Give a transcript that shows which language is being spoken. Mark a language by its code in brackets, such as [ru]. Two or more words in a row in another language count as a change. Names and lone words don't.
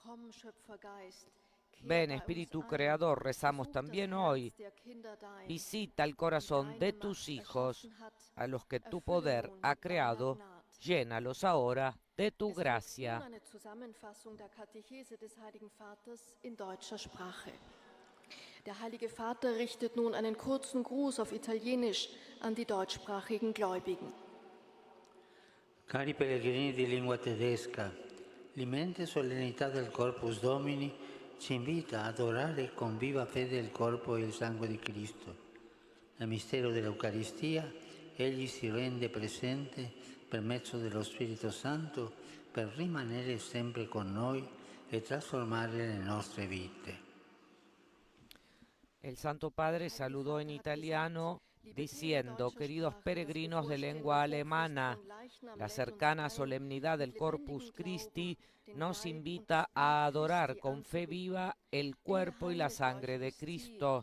[es] Ven, Espíritu Creador, rezamos también hoy. Visita el corazón de tus hijos, a los que tu poder ha creado. Llénalos ahora de tu gracia. [de] Der Heilige Vater richtet nun einen kurzen Gruß auf Italienisch an die deutschsprachigen Gläubigen. [it] Cari pellegrini di lingua tedesca, l'immensa solennità del Corpus Domini ci invita ad adorare con viva fede il corpo e il sangue di Cristo. Nel mistero dell'Eucaristia, Egli si rende presente per mezzo dello Spirito Santo per rimanere sempre con noi e trasformare le nostre vite. [es] El Santo Padre saludó en italiano diciendo: queridos peregrinos de lengua alemana, la cercana solemnidad del Corpus Christi nos invita a adorar con fe viva el cuerpo y la sangre de Cristo.